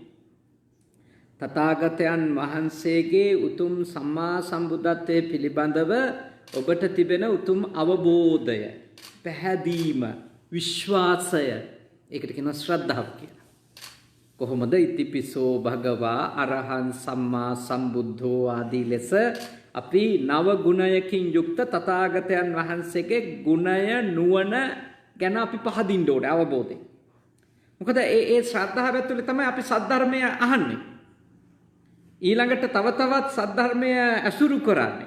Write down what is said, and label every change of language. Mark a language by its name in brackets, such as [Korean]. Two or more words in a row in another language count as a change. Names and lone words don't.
[Sinhala] තථාගතයන් වහන්සේගේ උතුම් සම්මා සම්බුද්ධත්වයේ පිළිබඳව ඔබට තිබෙන උතුම් අවබෝධය, පැහැදීම, විශ්වාසය, ඒකට කියනවා ශ්‍රද්ධාව කියලා. කොහොමද [Pali] ඉතිපිසෝ භගවා අරහං සම්මා සම්බුද්ධෝ [Sinhala] ආදී ලෙස අපි නව ගුණයකින් යුක්ත තථාගතයන් වහන්සේගේ ගුණය නුවණ ගැන අපි පහදින්න ඕනේ අවබෝධයෙන්. මොකද ඒ ශ්‍රද්ධාව ඇතුලේ තමයි අපි සද්ධර්මය අහන්නේ. ඊළඟට තව තවත් සද්ධර්මය ඇසුරු කරන්නේ.